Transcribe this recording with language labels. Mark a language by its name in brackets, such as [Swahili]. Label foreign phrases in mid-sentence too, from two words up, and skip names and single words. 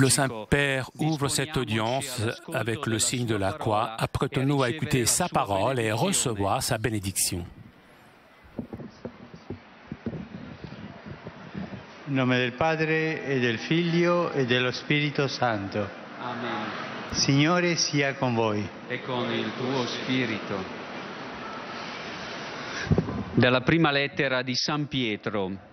[French] Le Saint-Père ouvre cette audience avec le signe de la croix. Apprêtons-nous à écouter sa parole et recevoir sa bénédiction. [Italian] In nome del Padre e del Figlio e dello Spirito Santo. Amen. Signore sia con voi. E con il tuo spirito. Dalla prima lettera di San Pietro.